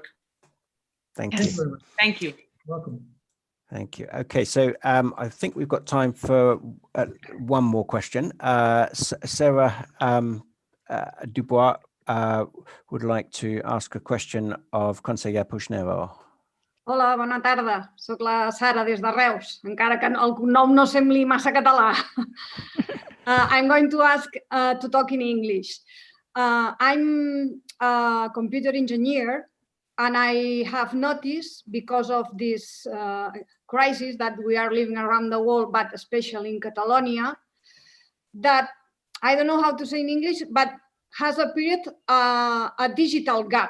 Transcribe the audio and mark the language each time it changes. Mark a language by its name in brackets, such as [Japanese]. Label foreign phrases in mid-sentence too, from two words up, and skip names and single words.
[English] Thank you. Thank you. Welcome. Thank you. Okay, so I think we've got time for one more question. Sarah Dubois would like to ask a question of Conseller Puigneró. [Catalan] Hola, bona tarda. Soc la Sara des de Reus, encara que el cognom no sembli massa català. [English] I'm going to ask to talk in English. I'm a computer engineer, and I have noticed, because of this crisis that we are living around the world, but especially in Catalonia, that I don't know how to say in English, but has appeared a digital gap.